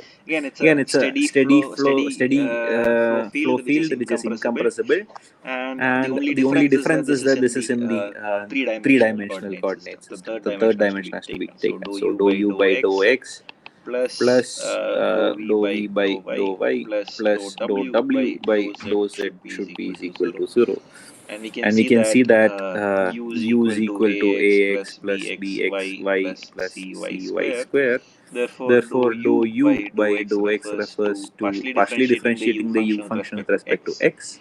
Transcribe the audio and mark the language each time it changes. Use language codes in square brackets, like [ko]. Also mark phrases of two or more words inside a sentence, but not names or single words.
[en] Again, it's a flow field which is incompressible, and the only difference is that this is in the three-dimensional coordinate system. The third dimension has to be taken. So dou u by dou x plus dou v by dou y plus dou w by dou z should be is equal to 0. And we can see that u is equal to ax plus bxy plus cy square. Therefore, dou u by dou x refers to partially differentiating the u function with respect to x.